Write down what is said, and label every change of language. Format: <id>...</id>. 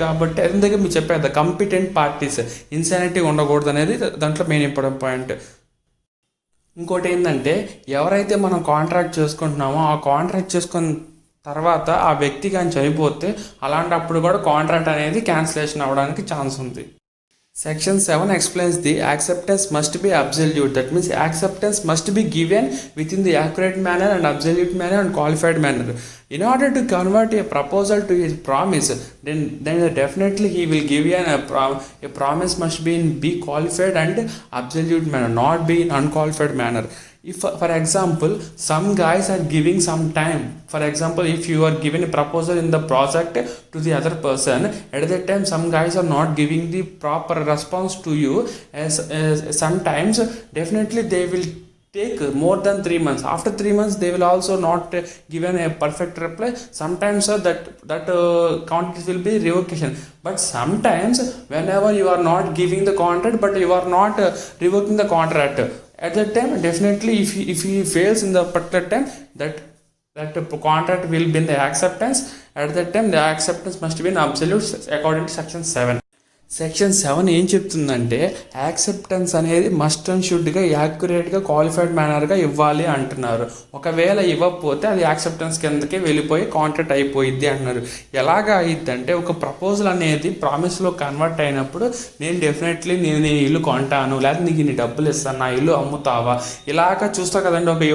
<te>కాబట్టి అందుకే మీరు చెప్పేది కంపిటెంట్ పార్టీస్, ఇన్సానిటీ ఉండకూడదు అనేది దాంట్లో మెయిన్ ఇంపార్టెంట్ పాయింట్. ఇంకోటి ఏంటంటే, ఎవరైతే మనం కాంట్రాక్ట్ చేసుకుంటున్నామో ఆ కాంట్రాక్ట్ చేసుకున్న తర్వాత ఆ వ్యక్తి కానీ చనిపోతే అలాంటప్పుడు కూడా కాంట్రాక్ట్ అనేది క్యాన్సిలేషన్ అవ్వడానికి ఛాన్స్ ఉంది.</te> <en>Section 7 explains the acceptance must be absolute. That means acceptance must be given within the accurate manner and absolute manner and qualified manner. In order to convert a proposal to his promise, then definitely he will give you a promise must be qualified and absolute manner, not be in unqualified manner. If for example some guys are giving some time, for example if you are given a proposal in the project to the other person, at that time some guys are not giving the proper response to you, as sometimes definitely they will take more than 3 months. After 3 months they will also not given a perfect reply. Sometimes that contract will be revocation. But sometimes whenever you are not giving the contract but you are not revoking the contract, at that time definitely if he fails in the particular time, that contract will be in the acceptance. At that time the acceptance must be in absolute according to section 7.</en> <te>Section 7 ఏం చెప్తుందంటే, acceptance అనేది must and షుడ్గా యాక్యురేట్గా qualified మేనర్గా ఇవ్వాలి అంటున్నారు. ఒకవేళ ఇవ్వకపోతే అది acceptance కిందకి వెళ్ళిపోయి కాంట్రాక్ట్ అయిపోయిద్ది అంటున్నారు. ఎలాగా అయిద్దంటే, ఒక ప్రపోజల్ అనేది ప్రామిస్లో కన్వర్ట్ అయినప్పుడు నేను డెఫినెట్లీ నేను ఇల్లు కొంటాను, లేదా నీకు ఇన్ని డబ్బులు ఇస్తాను, నా ఇల్లు అమ్ముతావా, ఇలాగ చూస్తా కదండి.</te>